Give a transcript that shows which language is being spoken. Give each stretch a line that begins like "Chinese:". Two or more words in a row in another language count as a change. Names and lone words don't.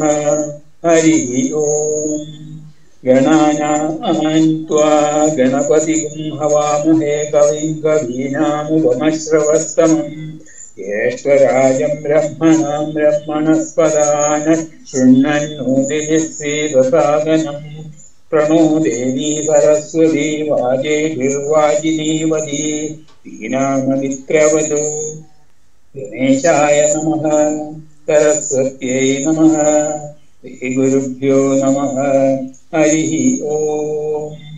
Sanskrit: హరి ఓం. గణానాం త్వా గణపతిం హవామహే కవిం కవీనాముపమశ్రవస్తమం జ్యేష్ఠరాజం బ్రహ్మణాం బ్రహ్మణస్పదాన శృण्वन्नोतिभिश्रीदसादनं प्रणो देवी सरस्वती वाजेभिर्वाजिनीवती वीणाममित्रवधू. गणेशाय नमः. सरस्वत्यै नमः. श्रीगुरुभ्यो नमः. हरिः ओम्.